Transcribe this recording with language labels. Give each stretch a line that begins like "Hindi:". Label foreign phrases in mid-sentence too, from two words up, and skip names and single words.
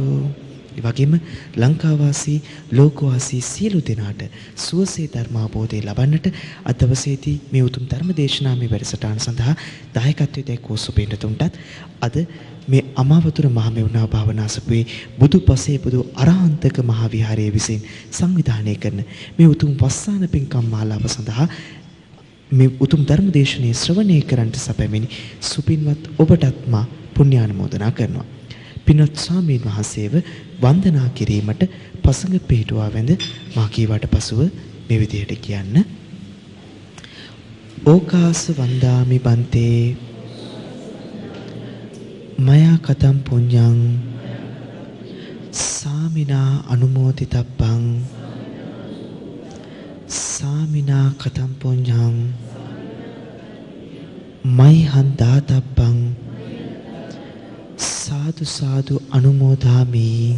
Sinhala: ඒ වගේම ලංකාවාසී ලෝකවාසී සියලු දෙනාට සුවසේ ධර්මාබෝධය ලබන්නට අද දවසේදී මේ උතුම් ධර්ම දේශනාමය වැඩසටහන සඳහා දායකත්වයේ දැක්වූ සුපින්නතුන්ටත් අද මේ අමාවතුර මහමෙවුනා භාවනාසපුවේ බුදු පසේ බුදු අරහන්තක මහා විහාරයේ විසින් සංවිධානය කරන මේ උතුම් වස්සාන පින්කම් මාලාව සඳහා මේ උතුම් ධර්ම දේශනාවේ ශ්‍රවණය කරන්ට සැපැමිණි සුපින්වත් ඔබටත් මා පුණ්‍යානුමෝදනා කරනවා. පින්වත් ස්වාමීන් වහන්සේව වන්දනා කිරීමට පසඟ පිහිටුවා වැඳ මා කීවට පසුව මේ විදිහට කියන්න.
Pali: ඕකාස වන්දාමි බන්තේ මයා කතම් පුඤ්ඤං සාමිනා අනුමෝදිතබ්බං සාමිනා කතම් පුඤ්ඤං මයිහං දාතබ්බං සාදු සාදු අනුමෝදාමි.